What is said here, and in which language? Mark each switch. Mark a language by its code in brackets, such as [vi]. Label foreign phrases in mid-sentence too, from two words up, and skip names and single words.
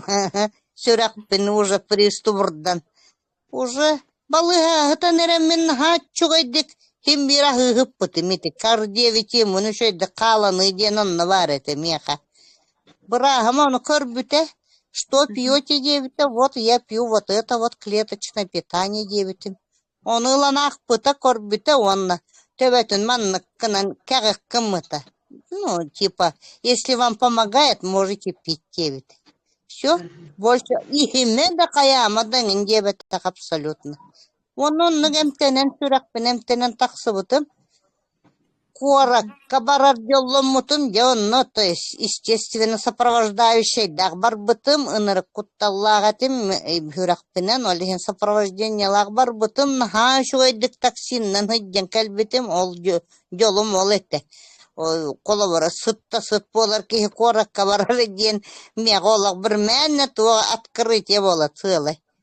[sah] Сүрэхпин уже приступурдан. Уже балыыһаҕа хытан эрэммин наһаа чугайдык, хим биир аһыыһыппытым ити. Кар диэбитим, муну үчүгэйдик хааланы диэн онно баар этэ миэхэ. Бырааһым ону көрбүтэ, [ru] «Что пьёте?» [sah] диэбитэ, [ru] «Вот я пью вот это вот клеточное питание» диэбитим. [sah] Ону ыланаахпыта, көрбүтэ уонна. Төбөтүн маннык кынан кэҕик кыммыта. [ru] Ну, типа, «Если вам помогает, можете пить» диэбит. Всё, больше [sah] ихиме да каяама дэҥин диэбэттэх абсолютно. Онуннук эмтэнэн сүрэхпин, эмтэнэн тахсыбытым. Куоракка барар дьолломмутум, дьэ онно, [ru] то есть, естественно, [sah] сопровождающий дах барбытым, ынырык кутталлаах этим, э, хүрахпинен, ол иһин сопровождениелаах барбытым, наһаа үчүгэйдик таксиннен hyдьан кэлбитим, ол дьо-, дьолум ол этэ. Ол колобора сытта сыт буолар, киһи куоракка барар диэн, миэҕэ олох бір мээннэ туо открытие буола, цыалай.